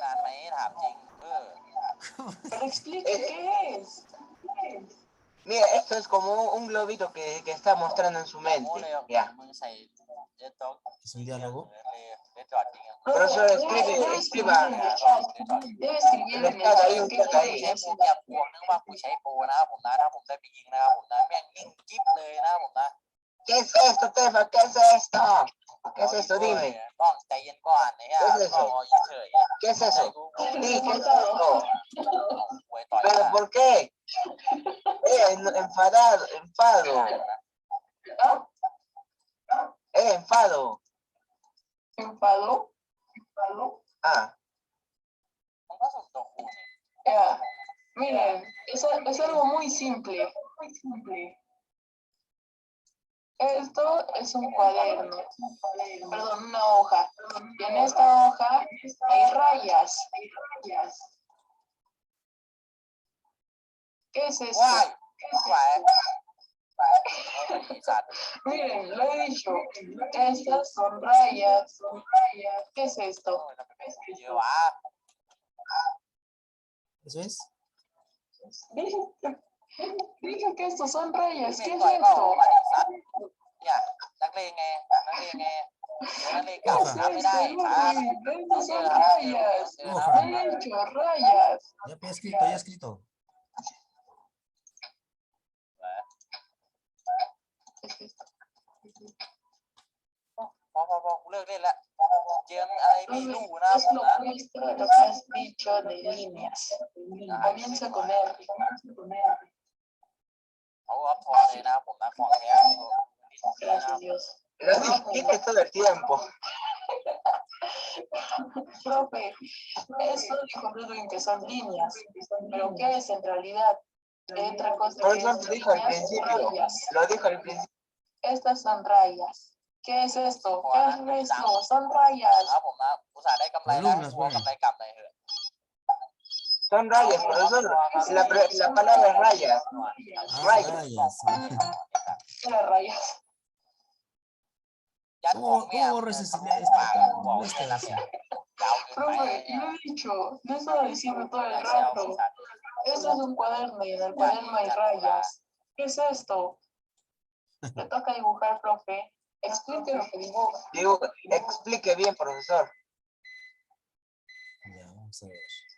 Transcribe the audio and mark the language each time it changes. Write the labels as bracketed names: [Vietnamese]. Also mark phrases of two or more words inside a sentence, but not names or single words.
[Spanish] Pero explique qué es. Mira, esto es como un globito que está mostrando en su mente. Ya. ¿Es un diálogo? Profesor, Debe escriba. escribir en el chat. Debe escribir en el Está ahí, chat. un ¿Qué chat ahí. quiere decir? [Thai] กูใช้โปรนะครับผมนะถ้าผมได้ไปยิงนะครับผมนะแม่งนิ่งกิ๊บเลยนะครับผมนะ [Spanish] ¿Qué es esto, Tefa? ¿Qué es esto? ¿Qué es esto? Dime. [Thai] ต้องใจเย็นก่อนเนี่ยต้องรอเฉย [Spanish] ¿Qué es eso? Sí, ¿qué es esto? [Thai] ๆหวยต่อย [Spanish] ¿Pero por qué? Enfadado, enfado. Enfado. ¿Enfadó? ¿Enfadó? Ah, [Thai] มันก็สุดตัวกูเนี่ย [Spanish] Ya. Miren, es algo muy simple. Muy simple. Esto es un cuaderno. Perdón, una hoja. Y en esta hoja hay rayas. ¿Qué es esto? [Thai] ว้าย [Spanish] ¿Qué es [Thai] ว้าย [Spanish] esto? [Thai] สัตว์ [Spanish] Miren, lo he dicho. Estas son rayas. ¿Qué es esto? [Thai] เยอะวะ [Spanish] ¿Eso es? Dije que estos son rayas. [Thai] ไม่ [Spanish] ¿Qué es [Thai] ต่อยเปล่า [Spanish] esto? [Thai] มาดิสัตว์เนี่ยนักเลงไงนักเลงไงนักเลงเก่า [Spanish] ¿Qué es [Thai] ทำไม่ได้ [Spanish] esto? [Thai] ครับ [Spanish] Estas son rayas. Hoja. He dicho rayas. Ya he escrito, ya he escrito. [Thai] พอกูเลิกเล่นละเจออะไรไม่รู้นะผ [Spanish] Es ม lo [Thai] นะ [Spanish] opuesto a lo que has dicho de líneas. Comienza con R. [Thai] เขาว่าพอเลยนะผมนะของแท้ [Spanish] Gracias, Dios. lo dijiste todo el tiempo. Profe, eso dijo Ludwig que son líneas. ¿Pero qué es en realidad? Otra cosa Por que eso es lo dijo al líneas, principio. rayas. Lo dijo al principio. Estas son rayas. ¿Qué es esto? ¿Qué es esto? Son rayas. [Thai] นะผมนะอุตส่าห์ได้กำไรแล้วให้ตัวกำไรกลับเลยเถอะ [Spanish] Son rayas, profesor. La palabra es rayas. Ah, Rayas. rayas. Era rayas. [Thai] ยัดของ [Spanish] ¿Cómo [Thai] เนี่ย [Spanish] borro ese [Thai] ปาก [Spanish] silencio? [Thai] บอก [Spanish] Molesta [Thai] เลยนะ [Spanish] eso. [Thai] เนี่ยยาวเกินไป [Spanish] Profe, y lo he dicho, no estaba diciendo todo el rato. Esto es un cuaderno y en el cuaderno hay rayas. ¿Qué es esto? Le toca dibujar, profe. Explique lo que dibuja. Digo, explique bien, profesor. Ya, vamos a ver.